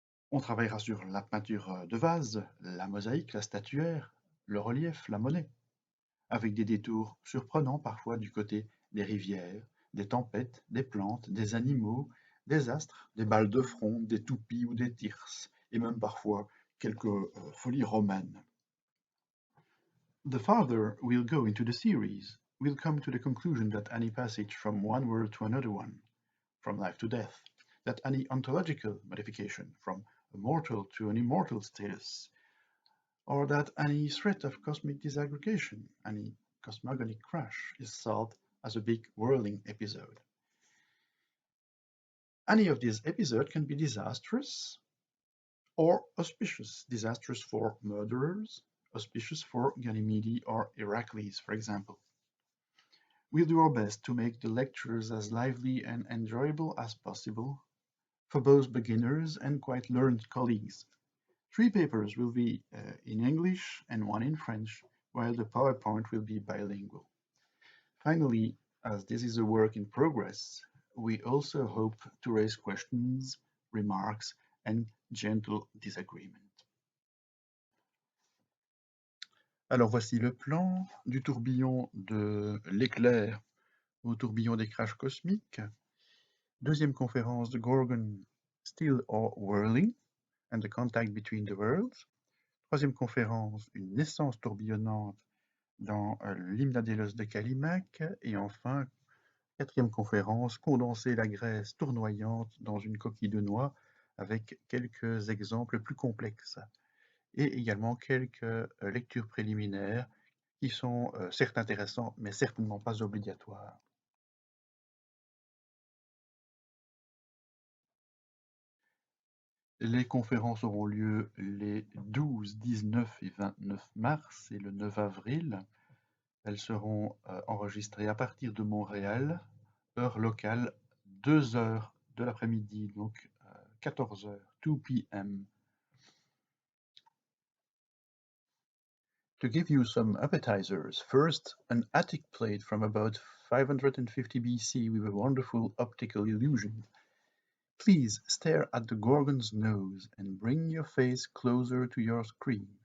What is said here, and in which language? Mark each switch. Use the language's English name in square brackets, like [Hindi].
[French] On travaillera sur la peinture de vase, la mosaïque, la statuaire, le relief, la monnaie, avec des détours surprenants parfois du côté des rivières, des tempêtes, des plantes, des animaux, des astres, des balles de fronde, des toupies ou des thyrses, et même parfois quelques folies romaines. [English] The farther we'll go into the series, we'll come to the conclusion that any passage from one world to another one, from life to death, that any ontological modification from a mortal to an immortal status, or that any threat of cosmic disaggregation, any cosmogonic crash, is solved as a big whirling episode. Any of these episodes can be disastrous or auspicious, disastrous for murderers, auspicious for Ganymede or Heracles, for example. We'll do our best to make the lectures as lively and enjoyable as possible for both beginners and quite learned colleagues. 3 papers will be in English and 1 in French, while the PowerPoint will be bilingual. Finally, as this is a work in progress, we also hope to raise questions, remarks, and gentle disagreement. [French] Alors voici le plan du tourbillon de l'éclair au tourbillon des crashs cosmiques. Deuxième conférence de [English] Gorgon, Still or Whirling, and the Contact Between the Worlds. [French] Troisième conférence, une naissance tourbillonnante dans l'Hymnadélos de Callimaque. Et enfin, quatrième conférence, condenser la Grèce tournoyante dans une coquille de noix avec quelques exemples plus complexes. Et également quelques lectures préliminaires qui sont certes intéressantes, mais certainement pas obligatoires. Les conférences auront lieu les 12, 19 et 29 mars et le 9 avril. Elles seront enregistrées à partir de Montréal, heure locale, 2 heures de l'après-midi, donc 14 heures, 2 p.m. [English] To give you some appetizers, first, an Attic plate from about 550 BC with a wonderful optical illusion. Please stare at the Gorgon's nose and bring your face closer to your screen.